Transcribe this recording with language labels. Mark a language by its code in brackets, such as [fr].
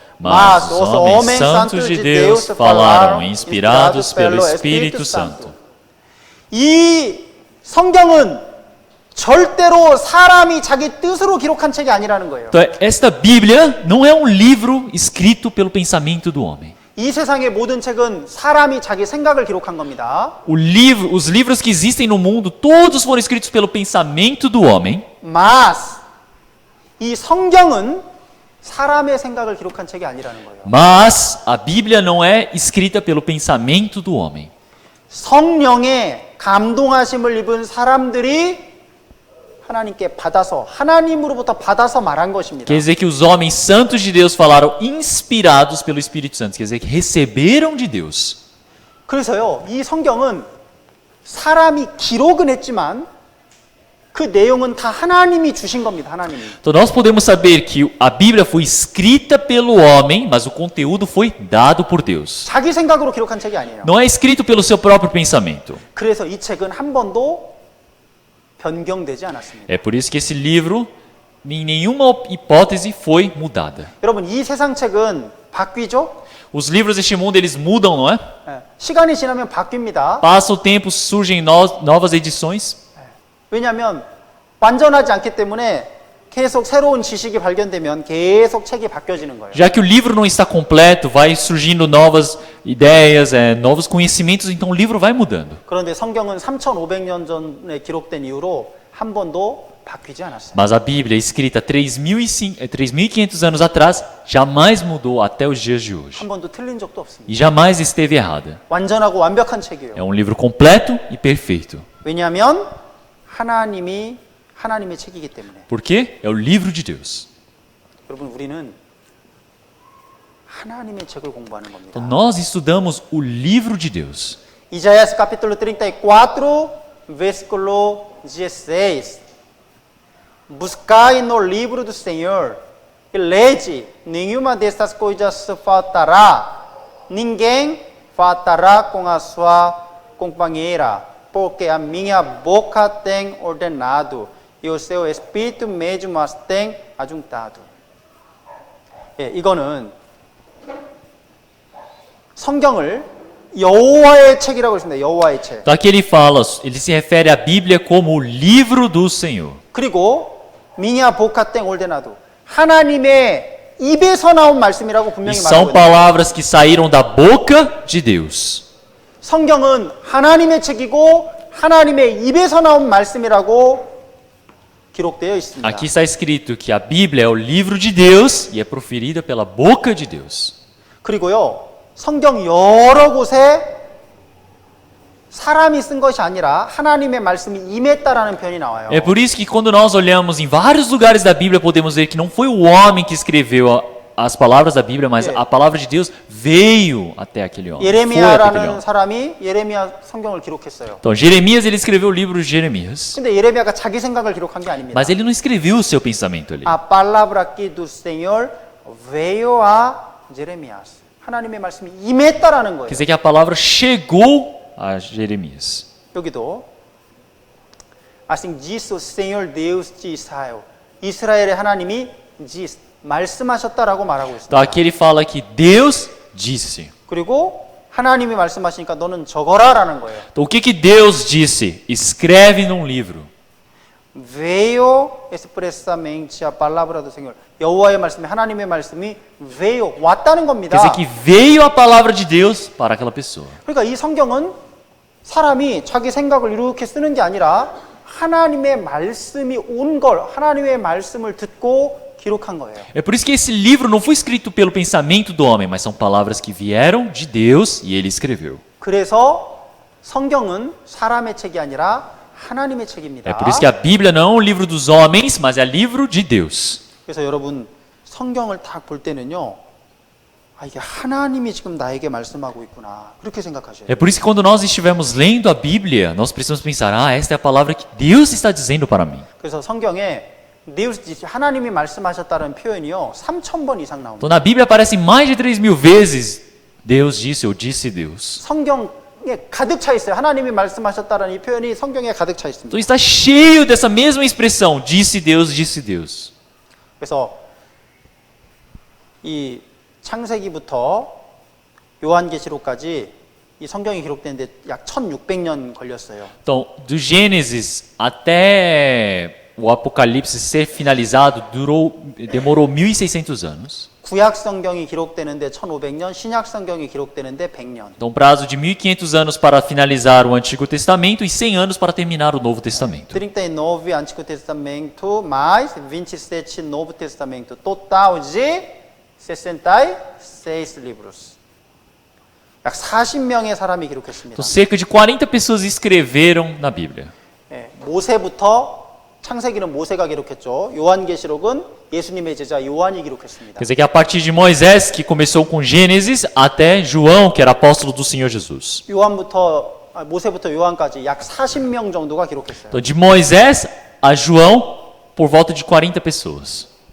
[pt] Mas os homens santos de Deus falaram, inspirados pelo Espírito Santo. [ko] 이 성경은 절대로 사람이 자기 뜻으로 기록한 책이 아니라는 거예요. [pt] Então, esta Bíblia não é um livro escrito pelo pensamento do homem. [ko] 이 세상의 모든 책은 사람이 자기 생각을 기록한 겁니다. [pt] Os livros que existem no mundo, todos foram escritos pelo pensamento do homem. Mas [ko] 이 성경은 사람의 생각을 기록한 책이 아니라는 거예요. [pt] Mas a Bíblia não é escrita pelo pensamento do homem. [ko] 성령의 감동하심을 입은 사람들이 하나님께 받아서 하나님으로부터 받아서 말한 것입니다. [pt] Quer dizer que os homens santos de Deus falaram inspirados pelo Espírito Santo. Quer dizer que receberam de Deus. [ko] 그래서요, 이 성경은 사람이 기록은 했지만 그 내용은 다 하나님이 주신 겁니다. 하나님이. [pt] Então nós podemos saber que a Bíblia foi escrita pelo homem, mas o conteúdo foi dado por Deus. [ko] 자기 생각으로 기록한 책이 아니에요. [pt] Não é escrito pelo seu próprio pensamento. [ko] 그래서 이 책은 한 번도 변경되지 않았습니다. [pt] É por isso que esse livro, em nenhuma hipótese, foi mudada. [ko] 여러분, 이 세상 책은 바뀌죠? [pt] Os livros deste mundo, eles mudam, não é? [ko] 예, 시간이 지나면 바뀝니다. [pt] Passa o tempo, surgem novas edições. [ko] 왜냐하면 완전하지 않기 때문에 계속 새로운 지식이 발견되면 계속 책이 바뀌어지는 거예요. [pt] Já que o livro não está completo, vai surgindo novas ideias, novos conhecimentos, então o livro vai mudando. [ko] 그런데 성경은 3,500년 전에 기록된 이후로 한 번도 바뀌지 않았어요. [pt] Mas a Bíblia, escrita 3.500 anos atrás, jamais mudou até os dias de hoje. [ko] 한 번도 틀린 적도 없습니다. [pt] E jamais esteve errada. [ko] 완전하고 완벽한 책이에요. [pt] É um livro completo e perfeito. [ko] 왜냐하면 하나님의 책이기 때문에. [pt] Por quê? É o livro de Deus. [ko] 여러분, 우리는 하나님의 책을 공부하는 겁니다. [pt] Então nós estudamos o livro de Deus. Isaías capítulo 34, versículo 16. Buscai no livro do Senhor e lede, nenhuma destas coisas faltará. Ninguém faltará com a sua companheira, porque a minha boca tem ordenado e o seu espírito mesmo as tem ajuntado. [ko] 예, 이거는 성경을 여호와의 책이라고 했습니다. 여호와의 책. [pt] Então aqui ele fala, ele se refere à Bíblia como o livro do Senhor. [ko] 그리고 [pt] 미냐 보카땡 올데나도 [ko] 하나님의 입에서 나온 말씀이라고 [pt] E [ko] 분명히 [pt] são [ko] 말하고 있습니다. [pt] palavras que saíram da boca de Deus. [ko] 성경은 하나님의 책이고 하나님의 입에서 나온 말씀이라고 기록되어 있습니다. [pt] Aqui está escrito que a Bíblia é o livro de Deus e é proferida pela boca de Deus. [ko] 그리고요, 성경 여러 곳에 사람이 쓴 것이 아니라 하나님의 말씀이 임했다라는 표현이 나와요. [pt] É por isso que quando nós olhamos em vários lugares da Bíblia, podemos ver que não foi o homem que escreveu as palavras da Bíblia, mas a palavra de Deus veio até aquele homem. Foi até aquele [ko] 예레미야라는 [pt] homem. [ko] 사람이 예레미야 성경을 기록했어요. [pt] Então, Jeremias, ele escreveu o livro de Jeremias. [ko] 근데 예레미야가 자기 생각을 기록한 게 아닙니다. [pt] Mas ele não escreveu o seu pensamento ali. A palavra que do Senhor veio a Jeremias. [ko] 하나님의 말씀이 임했다라는 [pt] Quer [ko] 거예요. [pt] dizer que a palavra chegou a Jeremias. [ko] 여기도 [pt] assim disse o Senhor Deus de Israel. [ko] 이스라엘의 하나님이 말씀하셨다라고 말하고 있습니다. [pt] Então, aqui ele fala que Deus disse. [ko] 그리고 하나님이 말씀하시니까 너는 적어라라는 거예요. [pt] Então, o que Deus disse? Escreve num livro. Veio expressamente a palavra do Senhor. [ko] 여호와의 말씀이 하나님의 말씀이 [pt] veio [ko] 왔다는 [pt] Quer [ko] 겁니다. [pt] dizer que veio a palavra de Deus para aquela pessoa. [ko] 그러니까 이 성경은 사람이 자기 생각을 이렇게 쓰는 게 아니라 하나님의 말씀이 온 걸 하나님의 말씀을 듣고 기록한 거예요. [pt] É por isso que esse livro não foi escrito pelo pensamento do homem, mas são palavras que vieram de Deus e ele escreveu. [ko] 그래서 성경은 사람의 책이 아니라 하나님의 책입니다. [pt] É por isso que a Bíblia não é um livro dos homens, mas é livro de Deus. [ko] 그래서 여러분 성경을 딱 볼 때는요, 아, 이게 하나님이 지금 나에게 말씀하고 있구나 그렇게 생각하셔야 [pt] É [ko] 돼요. [pt] por isso que quando nós estivermos lendo a Bíblia, nós precisamos pensar, esta é a palavra que Deus está dizendo para mim. [ko] 그래서 성경에 [pt] Deus disse, [ko] 하나님이 말씀하셨다는 표현이요 3,000번 이상 나옵니다. [pt] Então na Bíblia aparece mais de 3.000 vezes Deus disse ou disse Deus. [ko] 성경에 가득 차 있어요. 하나님이 말씀하셨다는 이 표현이 성경에 가득 차 있습니다. [pt] Então está cheio dessa mesma expressão, disse Deus, disse Deus. [ko] 그래서 이 창세기부터 요한계시록까지 이 성경이 기록되는데 약 1600년 걸렸어요. [pt] Então, do Gênesis até o Apocalipse ser finalizado, demorou 1.600 anos. [ko] 구약 성경이 기록되는데 1500년, 신약 성경이 기록되는데 100년. [pt] Então, um prazo de 1.500 anos para finalizar o Antigo Testamento e 100 anos para terminar o Novo Testamento. 39 Antigo Testamento mais 27 Novo Testamento. Total de 66 livros. [ko] 약 40명의 사람이 기록했습니다. [pt] Então, cerca de 40 pessoas escreveram na Bíblia. [ko] 예, 모세부터 창세기는 모세가 기록했죠. 요한계시록은 예수님의 제자 요한이 기록했습니다. [pt] Quer dizer que a partir de Moisés, que começou com Gênesis, até João, que era apóstolo do Senhor Jesus. [ko] 모세부터 요한까지 약 40명 정도가 기록했어요. [pt] Então, de Moisés a João, por volta de 40 pessoas.